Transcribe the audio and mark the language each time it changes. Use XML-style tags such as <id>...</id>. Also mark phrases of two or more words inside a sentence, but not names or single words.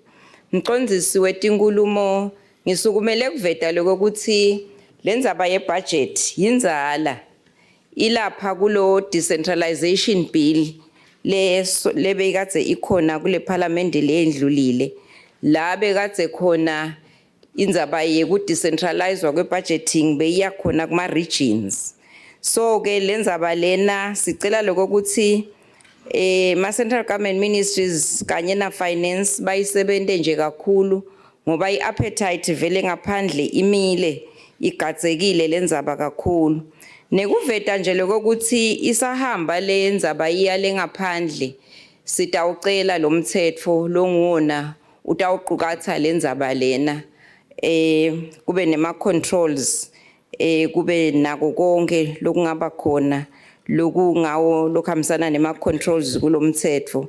<ss>Mcondzisi wetinkulumo ngisukumele kuveta lokuthi lenzaba yebudget yinzala ilapha kulo</ss> <en>decentralization bill</en> <ss>le bekade ikhona kule parliament lendlulile la bekade khona inzaba yeku decentralizewa kwebudgeting beyiyakhona kuma regions. So ke lenzaba lena sicela lokuthi ma</ss> <en>central government ministries</en> <ss>kanye na finance bayisebente nje kakhulu ngoba iappetite vele ngaphandle imile igadzekile lenzaba kakhulu. Nekuveta nje lokuthi isahamba lenzaba iyale ngaphandle sitawucela lo mthetho longuona utawuqukatha lenzaba lena kube nema controls kube nako konke lokungaba khona lokungawo lokhamisana nema controls kulomthetho.</ss>